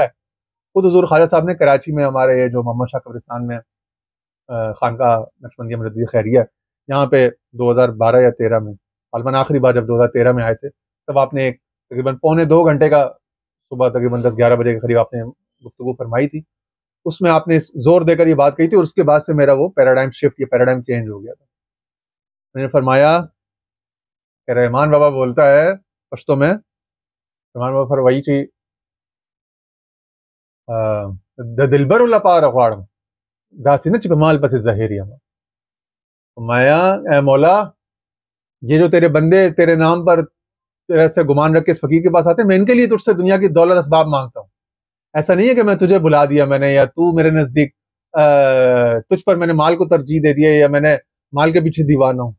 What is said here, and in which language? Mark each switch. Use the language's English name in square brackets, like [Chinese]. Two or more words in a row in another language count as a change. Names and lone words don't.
[Urdu] خود حضور خواجہ صاحب نے کراچی میں ہمارے یہ جو محمد شاہ قبرستان میں خانقاہ نقشبندیہ مجددیہ خیریہ یہاں پہ 2012 یا 13 میں غالباً آخری بار جب 2013 میں آئے تھے، تب آپ نے ایک تقریباً پونے 2 گھنٹے کا صبح تقریباً 10-11 بجے کے قریب آپ نے گفتگو فرمائی تھی. اس میں آپ نے زور دے کر یہ بات کہی تھی، اور اس کے بعد سے میرا وہ پیراڈائم شفٹ، یہ پیراڈائم چینج ہو گیا تھا. میں نے فرمایا کہ رحمان بابا بولتا ہے پشتوں میں، رحمان بابا فرمائی تھی [Pashto] د دلبر لپاره غواړم داسې نه چې په مال پسې زهیر یم. [Urdu] فرمایا اے مولا، یہ جو تیرے بندے تیرے نام پر تیرے سے گمان رکھ کے اس فقیر کے پاس آتے ہیں، میں ان کے لیے تجھ سے دنیا کی دولت اسباب مانگتا ہوں. ایسا نہیں ہے کہ میں تجھے بلا دیا میں نے، یا تو میرے نزدیک تجھ پر میں نے مال کو ترجیح دے دیا، یا میں نے مال کے پیچھے دیوانہ ہوں.